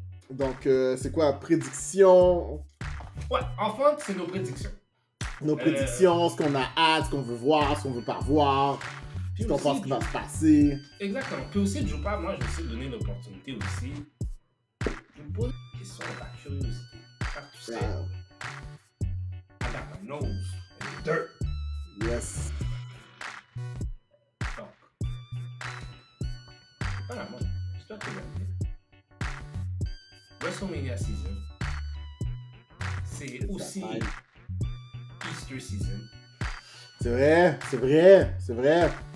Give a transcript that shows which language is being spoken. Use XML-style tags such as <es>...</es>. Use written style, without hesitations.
<fr>Donc, c'est quoi, prédiction? Ouais, enfin, c'est nos prédictions. Nos prédictions, ce qu'on a hâte, ce qu'on veut voir, ce qu'on veut pas voir, ce qu'on pense qui va se passer. Exactement. Puis aussi, je pas, moi, je vais essayer de donner l'opportunité aussi de me poser des questions par curiosité. Car tu sais,</fr> <en>I got my nose in the dirt. Yes.</en> <fr>Donc, voilà, moi, j'espère que vous allez bien.</fr> <en>WrestleMania season,</en> <fr>c'est aussi</fr> <en>Easter season.</en> <fr>C'est vrai, c'est vrai, c'est vrai.</fr>